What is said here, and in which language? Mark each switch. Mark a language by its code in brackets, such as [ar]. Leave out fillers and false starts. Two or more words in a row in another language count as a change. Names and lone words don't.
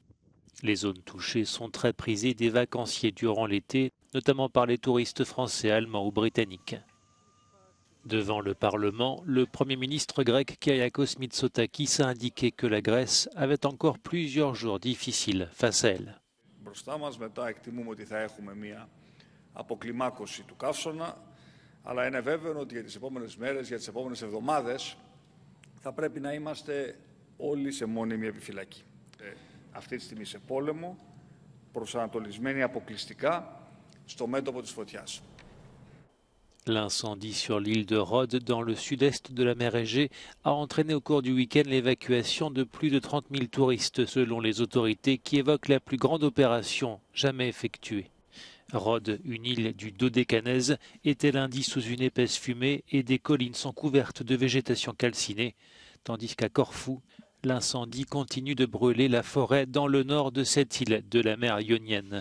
[fr] Les zones touchées sont très prisées des vacanciers durant l'été, notamment par les touristes français, allemands ou britanniques. Devant le Parlement, le Premier ministre grec Kyriakos Mitsotakis a indiqué que la Grèce avait encore plusieurs jours difficiles face à elle. [el] Αποκλιμάκωση του καύσωνα, αλλά είναι βέβαιο ότι για τις επόμενες μέρες, για τις επόμενες εβδομάδες θα πρέπει να είμαστε όλοι σε μόνιμη επιφυλακή. Αυτή τη στιγμή σε πόλεμο, προσανατολισμένοι αποκλειστικά στο μέτωπο της φωτιάς. [fr] L'incendie sur l'île de Rhodes, dans le sud-est de la mer Égée, a entraîné au cours du week-end l'évacuation de plus de 30 000 touristes, selon les autorités qui évoquent la plus grande opération jamais effectuée. Rhodes, une île du Dodécanèse, était lundi sous une épaisse fumée et des collines sont couvertes de végétation calcinée, tandis qu'à Corfou, l'incendie continue de brûler la forêt dans le nord de cette île de la mer Ionienne.